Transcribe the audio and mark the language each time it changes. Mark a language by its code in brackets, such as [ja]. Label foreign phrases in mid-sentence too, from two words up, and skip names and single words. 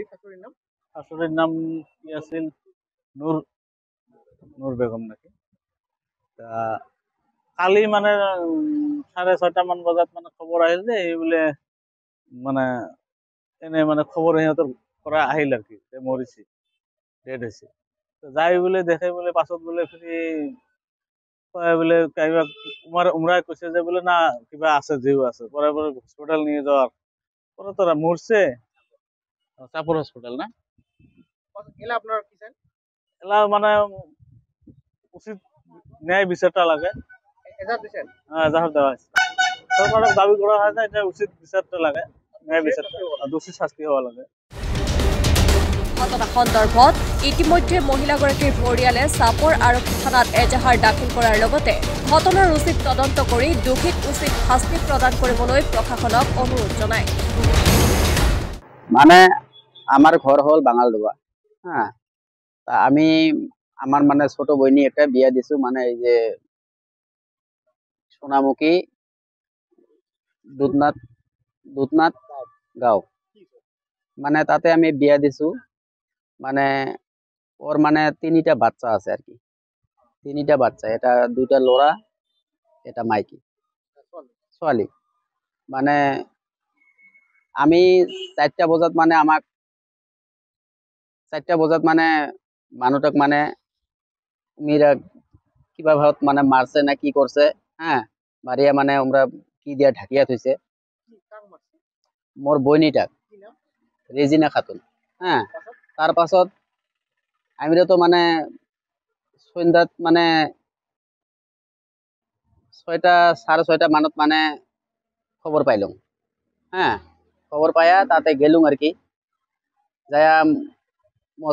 [as] শাশুড়ীৰ নাম কি আছিল নূৰ বেগম নাকি কালি মানে ৬:৩০ বজাত মানে খবৰ আহিল যে এই বোলে মানে এনে মানে খবৰ সিহঁতৰ পৰা আহিল আর কি মৰিছে ডেড হৈছে যাই বোলে দেখে বোলে পাছত বোলে ফিৰি বোলে উমৰাই কৈছে যে বোলে না কিবা আছে জিও আছে [bn] পরে পরে হসপিটাল নিয়ে যাওয়ার পরে তোরা মরছে চাপর হসপিটাল না এলা আপনার কি চাই এলা মানে উচিত ন্যায় বিচারটা লাগে এজাহার দিছেন এজাহার দেওয়া হয়েছে সরকারক দাবি করা হয় যে এটা উচিত বিচারটা লাগে ন্যায় বিচারটা দোষী শাস্তি হওয়া লাগে [as] ঘটনা সন্দৰ্ভত ইতিমধ্যে মহিলাগৰাকীৰ পৰিয়ালে চাপৰ আৰক্ষী থানাত এজাহাৰ দাখিল কৰাৰ লগতে ঘটনাৰ উচিত তদন্ত কৰি দোষীক উচিত শাস্তি প্ৰদান কৰিবলৈ প্ৰশাসনক অনুৰোধ জনায় [bn] মানে আমার ঘর হল বাঙালডোবা হ্যাঁ তা আমি আমার মানে ছোট বইনি একটা বিয়া দিছো মানে এই যে সোনামুখী দুধনাথ গাঁও মানে তাতে আমি বিয়া দিছো মানে ওর মানে ৩টা বাচ্চা আছে আর কি ৩টা বাচ্চা এটা 2টা লড়া এটা মাইকি ছোৱালী মানে আমি ৪টা বজাত মানে আমাক ৪টা বজাত মানে মানুহটাক মানে মিরা কিবা ভাত মানে মারছে না কি করছে হ্যাঁ মারিয়া মানে আমরা কি দিয়া ঢাকিয়া থইছে মোর বইনিটাক রেজিনা খাতুন হ্যাঁ তার পাছত আমিরা তো মানে সন্ধ্যাত মানে ৬টা ৬:৩০ মানত মানে খবর পাইলাম হ্যাঁ খবর পাইয়া তাতে গেলুম আর কি যায়া মোর